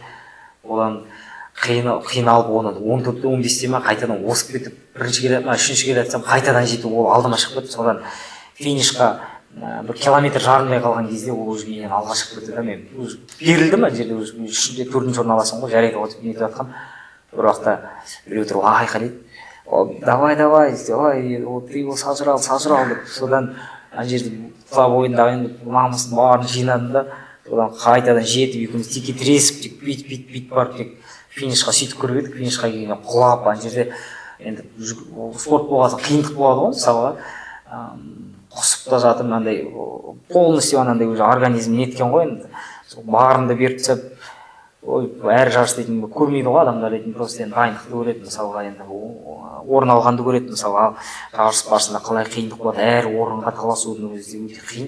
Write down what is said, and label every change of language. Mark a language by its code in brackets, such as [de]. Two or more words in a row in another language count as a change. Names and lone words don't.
[kk] Одан қиналып, оны 14-15-те ме қайтадан осып кетіп, бірінші келе жатсам, 3-ші келе жатсам, қайтадан жетіп, ол алдыма шығып кетті. Содан финишқа бір километр жарымдай қалған кезде ол уже менен алға шығып кетті да, мен берілді ма жерде, 3-ші 4-ші орын аласың ғой, жарайды ғой деп нетіп жатқам. Бір уақытта біреу тұрып айқайлайды, [ru] давай, ты его сожрал деп. [kk] Содан ана жерде тұла бойындағы намысын барын жинадым да, содан қайтадан жетіп, екеуміз теке тіресіп, бүйтіп барып тек финишқа сөйтіп көріп едік. Финишқа келгенде құлап, ана жерде енді спорт болғасын қиындық болады ғой, мысалға құсып та жатырмын, андай полностью анандай уже организм неткен ғой, енді барымды беріп тастап, әр жарыс дейтін көрмейді ғой адамдар дейтін, просто енді дайындықты көреді, мысалға енді орын алғанды көреді, мысалға жарыс барысында қалай қиындық болады, әр орынға таласудың өзі өте қиын.